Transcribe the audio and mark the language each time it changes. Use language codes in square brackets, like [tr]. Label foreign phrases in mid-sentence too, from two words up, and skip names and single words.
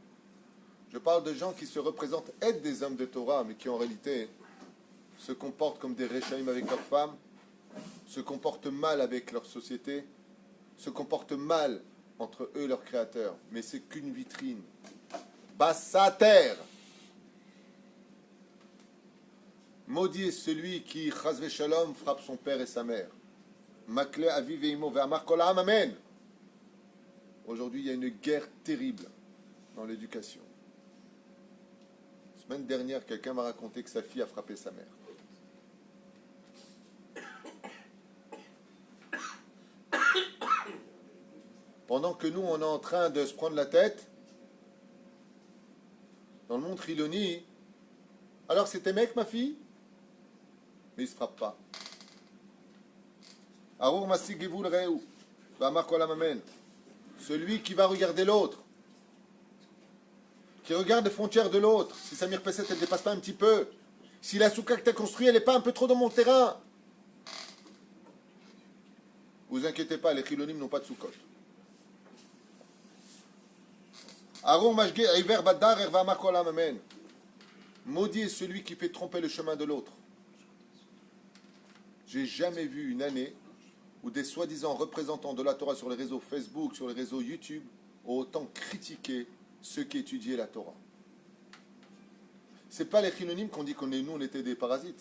[fr] Je parle de gens qui se représentent être des hommes de Torah, mais qui en réalité se comportent comme des réchaïm avec leurs femmes, se comportent mal avec leur société, se comportent mal entre eux et leur créateur. Mais c'est qu'une vitrine. Bassater. Maudit est celui qui, [he] חס ושלום, [fr] frappe son père et sa mère. [he] מקלה אביו ואמו ואמר כל העם אמן. [fr] Aujourd'hui, il y a une guerre terrible dans l'éducation. La semaine dernière, quelqu'un m'a raconté que sa fille a frappé sa mère. Pendant que nous, on est en train de se prendre la tête, dans le monde Chiloni, alors c'était mec, ma fille? Mais il ne se frappe pas. [he] ארור מסיג גבול רעהו ואמר כל העם אמן. [fr] Celui qui va regarder l'autre, qui regarde les frontières de l'autre, si sa mirpesset elle ne dépasse pas un petit peu, si la soukha que tu as construite, elle n'est pas un peu trop dans mon terrain. Vous inquiétez pas, les chilonim n'ont pas de soukot. [he] ארור משגה עור בדרך ואמר כל העם אמן. [fr] Maudit est celui qui fait tromper le chemin de l'autre. J'ai jamais vu une année où des soi-disant représentants de la Torah sur les réseaux Facebook, sur les réseaux YouTube, ont autant critiqué ceux qui étudiaient la Torah. Ce n'est pas les chilonimes qu'on dit nous, on était des parasites.